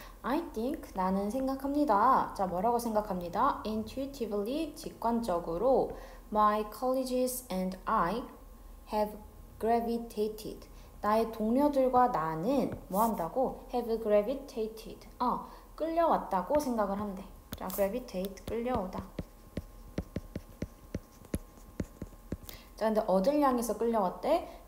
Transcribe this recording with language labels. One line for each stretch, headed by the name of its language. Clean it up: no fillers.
English: I think,
Korean: 나는 생각합니다. 자, 뭐라고 생각합니다?
English: Intuitively,
Korean: 직관적으로
English: My colleagues and I have gravitated.
Korean: 나의 동료들과 나는 뭐 한다고?
English: Have gravitated.
Korean: 끌려왔다고 생각을 한대. 자, gravitate, 끌려오다. 자, 근데 어딜 향해서 끌려왔대?